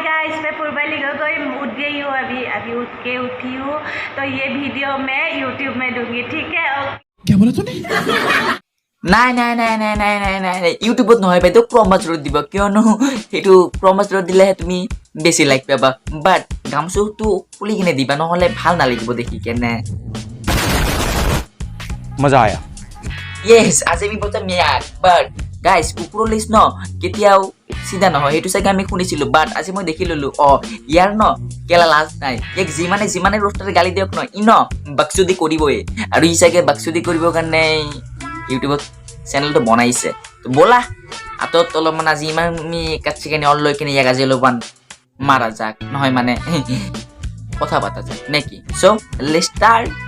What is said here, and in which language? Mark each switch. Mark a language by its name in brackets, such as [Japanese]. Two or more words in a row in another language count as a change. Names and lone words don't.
[Hindi] गाइस मैं पूर्वाली गगोई उठ गई हूँ अभी अभी उठ के उठी हूँ तो ये वीडियो मैं YouTube में दूंगी ठीक है और क्या बोला तूने? [Assamese] নাই ইউটিউবত নহয় বাইদেউ ক্ৰমাচৰত দিব কিয়নো সেইটো ক্ৰমাচৰত দিলেহে তুমি বেছি লাইক পাবা বাট গামচুটো খুলি কিনে দিবা নহ'লে ভাল নালাগিব দেখি কেনে [Hindi] मजा आया। [Assamese] য়েছ আজি আমি বলতাম ইয়াক বাট গাইজ কুকুৰৰ লিষ্ট ন কেতিয়াও চিধা নহয় সেইটো চাগে আমি শুনিছিলোঁ বাট আজি মই দেখি ল'লো ইয়াৰ ন কেলা লাজ নাই ইয়াক যিমানে ৰোষ্টাৰে গালি দিয়ক ন ই ন বাকচুদি কৰিবই আৰু ই চাগে বাকচুদি কৰিবৰ কাৰণে ইউটিউবত চেনেলটো বনাইছে তো ব'লা হাতত অলপমান আজি ইমান আমি কাটি কেনে অল লৈ কিনে ইয়াক আজি অলপমান মাৰা যাক নহয় মানে কথা পতা যাক নেকি চ' লেটছ ষ্টাৰ্ট